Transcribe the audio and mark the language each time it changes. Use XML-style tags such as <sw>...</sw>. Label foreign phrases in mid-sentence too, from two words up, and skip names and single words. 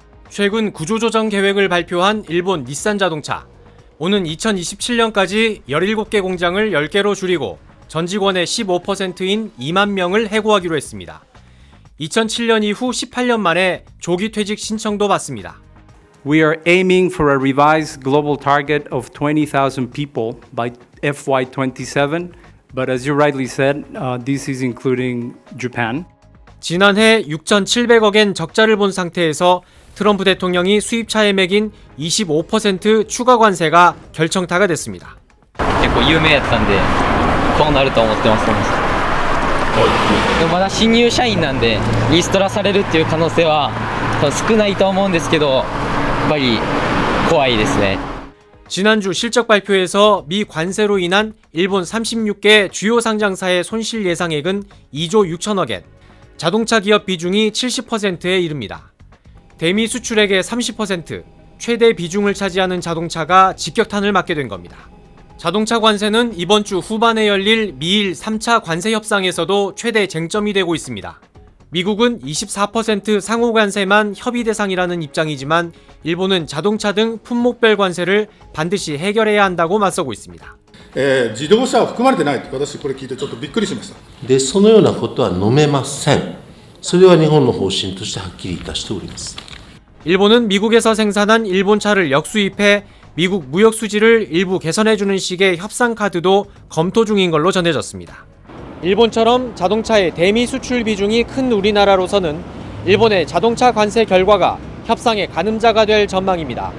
<ko>최근 구조조정 계획을 발표한 일본 닛산 자동차. 오는 2027년까지 17개 공장을 10개로 줄이고 전 직원의 15%인 2만 명을 해고하기로 했습니다. 2007년 이후 18년 만에 조기 퇴직 신청도 받습니다.</ko> <en>We are aiming for a revised global target of 20,000 people by FY27, but as you rightly said, this is including Japan.</en> <ko>지난해 6,700억엔 적자를 본 상태에서 트럼프 대통령이 수입차에 매긴 25% 추가 관세가 결정타가 됐습니다.</ko> <ja>結構有名やったんでこうなると思ってます。でもまだ新入社員なんでリストラされるっていう可能性は少ないと思うんですけど、やっぱり怖いですね。</ja> <ko>지난주 실적 발표에서 미 관세로 인한 일본 36개 주요 상장사의 손실 예상액은 2조 6천억엔, 자동차 기업 비중이 70%에 이릅니다. 대미 수출액의 30%, 최대 비중을 차지하는 자동차가 직격탄을 맞게 된 겁니다. 자동차 관세는 이번 주 후반에 열릴 미일 3차 관세 협상에서도 최대 쟁점이 되고 있습니다. 미국은 24% 상호 관세만 협의 대상이라는 입장이지만 일본은 자동차 등 품목별 관세를 반드시 해결해야 한다고 맞서고 있습니다.</ko> <ja>自動車は含まれてないと私これ聞いてちょっとびっくりしました。でそのようなことは飲めません。それは日本の方針としてはっきりいたしております。</ja> <ko>일본은 미국에서 생산한 일본차를 역수입해 미국 무역 수지를 일부 개선해주는 식의 협상 카드도 검토 중인 걸로 전해졌습니다. 일본처럼 자동차의 대미 수출 비중이 큰 우리나라로서는 일본의 자동차 관세 결과가 협상의 가늠자가 될 전망입니다.</ko>